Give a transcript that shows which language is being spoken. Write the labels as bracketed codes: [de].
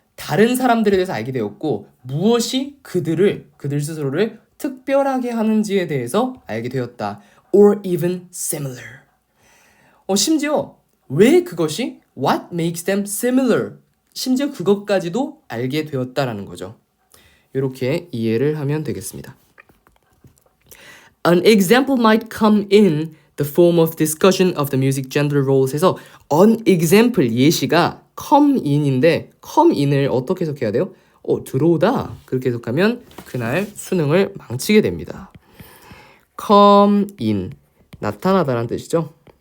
[ko] 다른 사람들에 대해서 알게 되었고 무엇이 그들 스스로를 특별하게 하는지에 대해서 알게 되었다. [en] or even similar. [ko] 심지어 왜 그것이 [en] what makes them similar [ko] 심지어 그것까지도 알게 되었다라는 거죠. 이렇게 이해를 하면 되겠습니다. [en] An example might come in the form of discussion of the music gender roles [ko] 해서 an example 예시가 come in인데 come in을 어떻게 해석해야 돼요? 들어오다 그렇게 해석하면 그날 수능을 망치게 됩니다. come in 나타나다라는 뜻이죠.